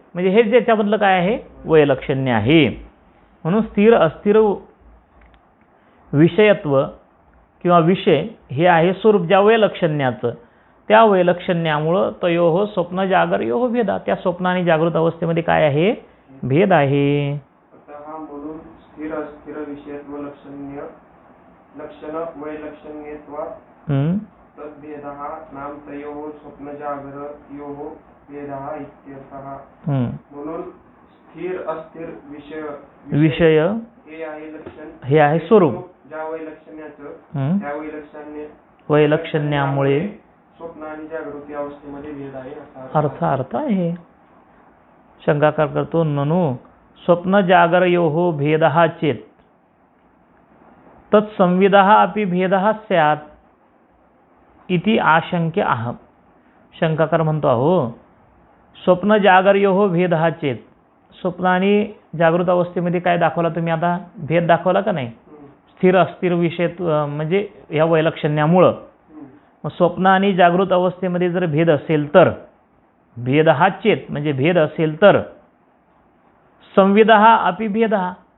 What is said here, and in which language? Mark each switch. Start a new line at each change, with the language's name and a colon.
Marathi: म्हणजे हे ज्याच्यामधलं काय आहे? वैलक्षण्य आहे. म्हणून स्थिर अस्थिर विषयत्व किंवा विषय हे आहे स्वरूप ज्या वैलक्षण्याचं. त्या वैलक्षण्यामुळं
Sanskrit: तयोः स्वप्न जागरयोः भेदा.
Marathi: त्या स्वप्न आणि जागृत अवस्थेमध्ये काय आहे? भेद आहे.
Sanskrit: अतः म्हणून स्थिर अस्थिर विषयत्व लक्षण वैलक्षण्यत्वात् तद्भेदः नाम तयोः स्वप्न जागरयोः भेदः इत्यर्थः.
Marathi: म्हणून स्थिर अस्थिर विषय हे आहे लक्षण, हे आहे स्वरूप ज्या वैलक्षण्याचं त्या वैलक्षण्यामुळे स्वप्न आणि जागृती अवस्थेमध्ये भेद आहे असा अर्थ आहे. शंकाकार करतो
Sanskrit: ननु स्वप्न जागरयोः भेदः चेत् तत्संविदः अपि भेदः स्यात् इति आशंक्य आह.
Marathi: शंकाकार म्हणतो अहो
Sanskrit: स्वप्न जागरयोः भेदः चेत्.
Marathi: स्वप्न आणि जागृत अवस्थेमध्ये काय दाखवला तुम्ही? आता भेद दाखवला का नाही? स्थिर अस्थिर विषय म्हणजे या वैलक्षण्यामुळं. मग स्वप्न आणि जागृत अवस्थेमध्ये जर भेद असेल तर, भेद हा चेत म्हणजे भेद असेल तर,
Sanskrit: संविदः अपि भेदः.